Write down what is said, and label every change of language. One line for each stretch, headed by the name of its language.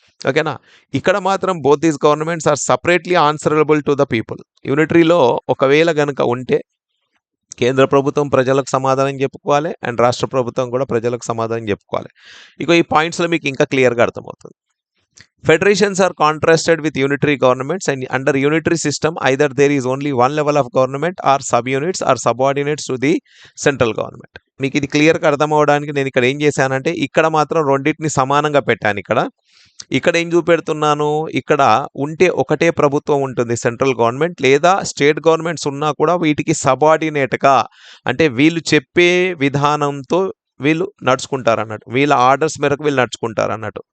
Telugu: ఓకేనా, ఇక్కడ మాత్రం
English: Both these governments are separately answerable to the people.
Telugu: యూనిటరీలో ఒకవేళ గనుక ఉంటే కేంద్ర ప్రభుత్వం ప్రజలకు సమాధానం చెప్పుకోవాలి అండ్ రాష్ట్ర ప్రభుత్వం కూడా ప్రజలకు సమాధానం చెప్పుకోవాలి. ఇక ఈ పాయింట్స్లో మీకు ఇంకా క్లియర్గా అర్థమవుతుంది.
English: Federations are contrasted with unitary governments, and under unitary system either there is only one level of government or subunits or subordinates to the central government.
Telugu: మీకు ఇది క్లియర్గా అర్థం అవడానికి నేను ఇక్కడ ఏం చేశానంటే ఇక్కడ మాత్రం రెండింటిని సమానంగా పెట్టాను. ఇక్కడ ఏం చూపెడుతున్నాను, ఇక్కడ ఉంటే ఒకటే ప్రభుత్వం ఉంటుంది సెంట్రల్ గవర్నమెంట్, లేదా స్టేట్ గవర్నమెంట్స్ ఉన్నా కూడా వీటికి సబార్డినేట్గా అంటే వీళ్ళు చెప్పే విధానంతో వీళ్ళు నడుచుకుంటారు అన్నట్టు, వీళ్ళ ఆర్డర్స్ మేరకు వీళ్ళు నడుచుకుంటారు అన్నట్టు.